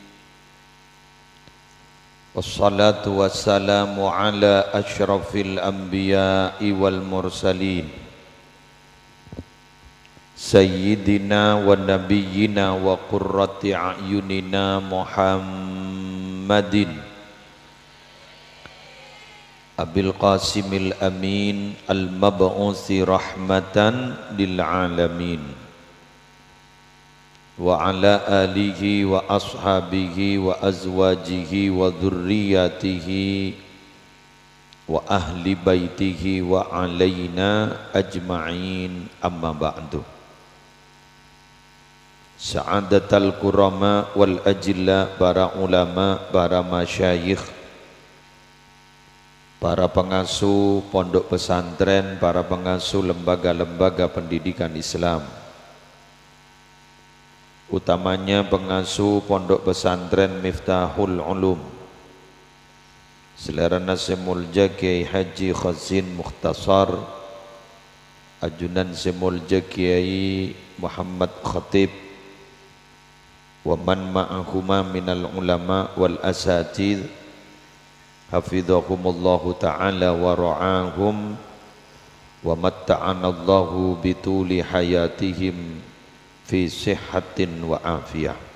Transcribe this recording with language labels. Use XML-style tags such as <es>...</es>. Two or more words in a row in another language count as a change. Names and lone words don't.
<ar>والصلاة والسلام على أشرف الأنبياء والمرسلين سيدنا ونبينا وقرة أعيننا محمد أبي القاسم الأمين المبعوث رحمة للعالمين وعلى آله وأصحابه وأزواجه وذريته وأهل بيته وعلينا أجمعين، أما بعد. سعادة الكرماء والأجلاء,</ar> <id>para ulama, para masyayikh, para pengasuh pondok pesantren, para pengasuh lembaga-lembaga pendidikan Islam, utamanya pengasuh pondok pesantren Miftahul Ulum,</id> <mad>Selerana Semulja Kiai</mad> <ar>Haji Khazin Mukhtasar,</ar> <mad>Ajunan Semulja</mad> <ar>Kiai Muhammad Khatib, ومن معهما من العلماء والأساتيذ حفظهم الله تعالى ورعاهم ومتعنا الله بطول حياتهم في صحة وعافية.</ar>